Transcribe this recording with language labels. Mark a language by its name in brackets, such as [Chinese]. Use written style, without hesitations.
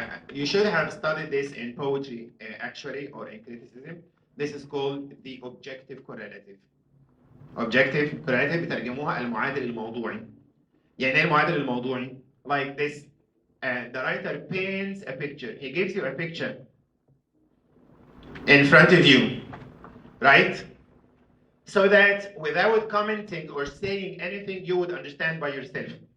[English] You should have studied this in poetry actually or in criticism. This is called the objective correlative. [Arabic] Objective correlative بترجموها المعادل الموضوعي. يعني ايه المعادل الموضوعي؟ [English] Like this, the writer paints a picture. He gives you a picture in front of you, right? So that without commenting or saying anything, you would understand by yourself.